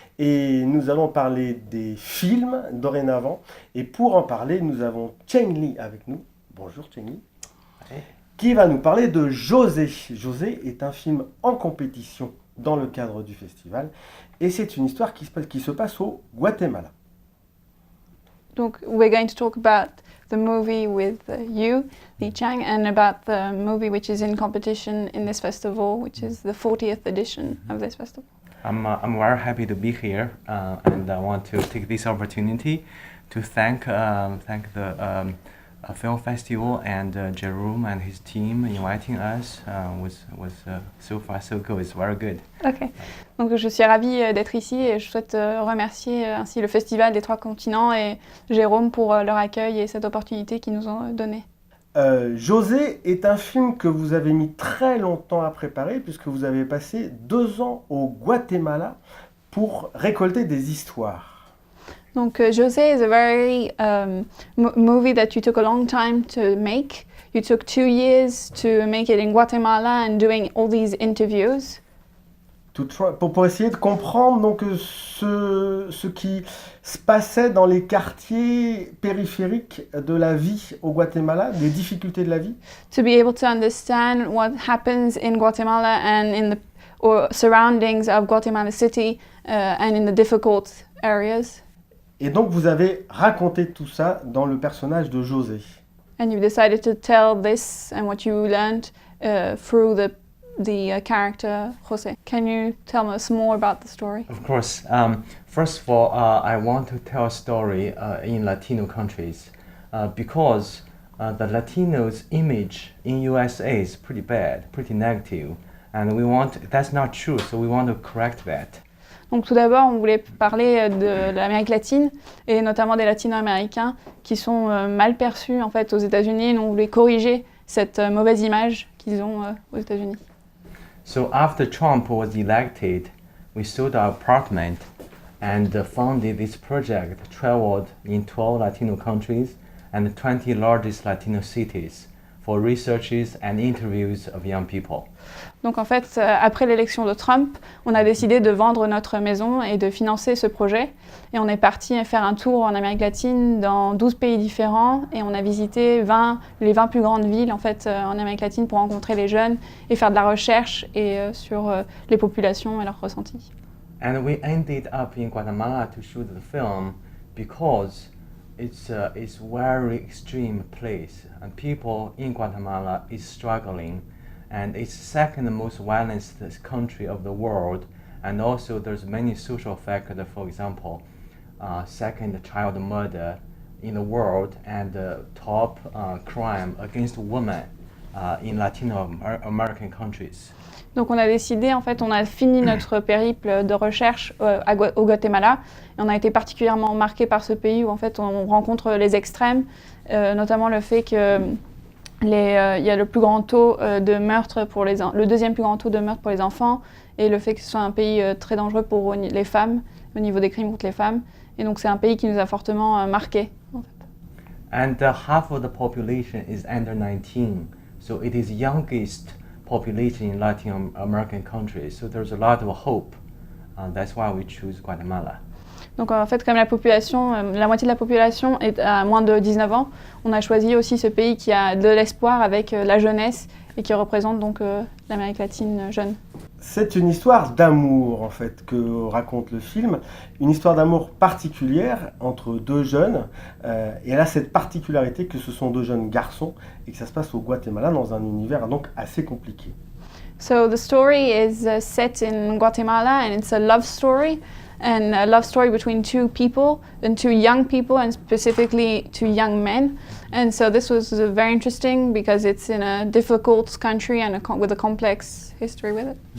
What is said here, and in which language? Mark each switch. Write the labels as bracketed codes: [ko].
[fr] Et nous allons parler des films dorénavant. Et pour en parler, nous avons Cheng Li avec nous. Bonjour Cheng Li. Qui va nous parler de José. José est un film en compétition dans le cadre du festival. Et c'est une histoire qui se passe au Guatemala. Donc, [en] we're going to talk about the movie with you, Li Cheng, and about the movie which is in competition in this festival, which is the 40th edition of this festival. I'm very happy to be here, and I want to take this opportunity to thank the film festival and Jerome and his team inviting us. Was so far so good. It's very good. Ok. [fr] Donc je suis ravie d'être ici et je souhaite remercier ainsi le Festival des Trois Continents et Jérôme pour leur accueil et cette opportunité qu'ils nous ont donnée. José est un film que vous avez mis très longtemps à préparer puisque vous avez passé 2 ans au Guatemala pour récolter des histoires. Donc [en] José is a very movie that you took a long time to make. You took 2 years to make it in Guatemala and doing all these interviews. [fr] Pour essayer de comprendre donc, ce qui se passait dans les quartiers périphériques de la vie au Guatemala, des difficultés de la vie. [en] To be able to understand what happens in Guatemala and in the surroundings of Guatemala City and in the difficult areas. [fr] Et donc vous avez raconté tout ça dans le personnage de José. [en] And you decided to tell this and what you learned through the character José. Can you tell us more about the story? Of course. First of all, I want to tell a story in Latino countries because the Latinos' image in USA is pretty bad, pretty negative, and that's not true. So we want to correct that. [fr] Donc tout d'abord, on voulait parler de l'Amérique latine et notamment des Latino-américains qui sont mal perçus en fait aux États-Unis. Nous on voulait corriger cette mauvaise image qu'ils ont aux États-Unis. [en] So after Trump was elected, we sold our apartment and funded this project. Traveled in 12 Latino countries and the 20 largest Latino cities for researches and interviews of young people. [fr] Donc en fait, après l'élection de Trump, on a décidé de vendre notre maison et de financer ce projet. Et on est parti faire un tour en Amérique latine dans 12 pays différents et on a visité les 20 plus grandes villes en fait, en Amérique latine pour rencontrer les jeunes et faire de la recherche sur les populations et leurs ressentis. [en] And we ended up in Guatemala to shoot the film because it's a very extreme place and people in Guatemala is struggling. And it's the second most violent country of the world, and also there's many social factors. For example, second child murder in the world, and the top crime against women in Latino American countries. [fr] Donc on a décidé, en fait, on a fini notre périple de recherche au Guatemala, et on a été particulièrement marqué par ce pays où en fait on rencontre les extrêmes, notamment le fait que il y a le plus grand taux de meurtre le deuxième plus grand taux de meurtre pour les enfants et le fait que ce soit un pays très dangereux pour les femmes, au niveau des crimes contre les femmes. Et donc c'est un pays qui nous a fortement marqués. En fait. [en] And half of the population is under 19, so it is youngest population in Latin American countries. So there's a lot of hope. That's why we choose Guatemala. [fr] Donc en fait, comme la moitié de la population est à moins de 19 ans, on a choisi aussi ce pays qui a de l'espoir avec la jeunesse et qui représente donc l'Amérique latine jeune. C'est une histoire d'amour en fait que raconte le film, une histoire d'amour particulière entre 2 jeunes et elle a cette particularité que ce sont 2 jeunes garçons et que ça se passe au Guatemala dans un univers donc assez compliqué. [en] So the story is set in Guatemala and it's a love story. And a love story between 2 people, and 2 young people, and specifically 2 young men. And so this was very interesting because it's in a difficult country and with a complex history with it.